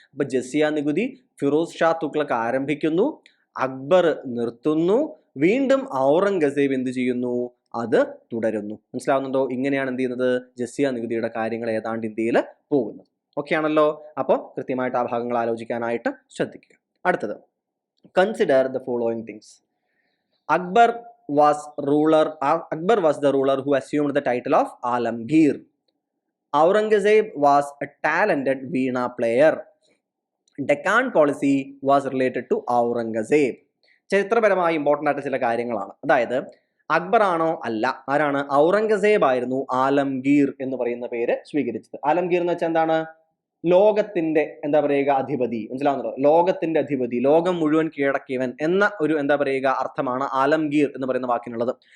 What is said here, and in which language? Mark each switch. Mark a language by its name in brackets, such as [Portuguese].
[Malayalam] അപ്പൊ ജസിയ നികുതി ഫിറോസ് ഷാ തുഗ്ലക്ക് ആരംഭിക്കുന്നു, അക്ബർ നിർത്തുന്നു, വീണ്ടും ഔറംഗസേബ് എന്ത് ചെയ്യുന്നു, അത് തുടരുന്നു. മനസ്സിലാവുന്നുണ്ടോ? ഇങ്ങനെയാണ് എന്ത് ചെയ്യുന്നത്, ജസിയ നികുതിയുടെ കാര്യങ്ങൾ ഏതാണ്ട് ഇന്ത്യയിൽ പോകുന്നത്. ഓക്കെ ആണല്ലോ? അപ്പോൾ കൃത്യമായിട്ട് ആ ഭാഗങ്ങൾ ആലോചിക്കാനായിട്ട് ശ്രദ്ധിക്കുക. അടുത്തത്, [English] Consider the following things. Akbar was the ruler who assumed the title of Alamgir. Aurangzeb was a talented veena player. Deccan policy was related to Aurangzeb. [Malayalam] ചരിത്രപരമായി ഇമ്പോർട്ടൻ്റ് ആയിട്ട് ചില കാര്യങ്ങളാണ്. അതായത് അക്ബർ ആണോ? അല്ല. ആരാണ്? ഔറംഗസേബ് ആയിരുന്നു ആലംഗീർ എന്ന് പറയുന്ന പേര് സ്വീകരിച്ചത്. ആലംഗീർ എന്ന് വെച്ചാൽ എന്താണ്? ലോകത്തിന്റെ എന്താ പറയുക അധിപതി. മനസ്സിലാവുന്നുണ്ടോ? ലോകത്തിന്റെ അധിപതി, ലോകം മുഴുവൻ കീഴടക്കിയവൻ എന്ന ഒരു എന്താ പറയുക അർത്ഥമാണ് ആലംഗീർ എന്ന് പറയുന്ന വാക്കിനുള്ളത്.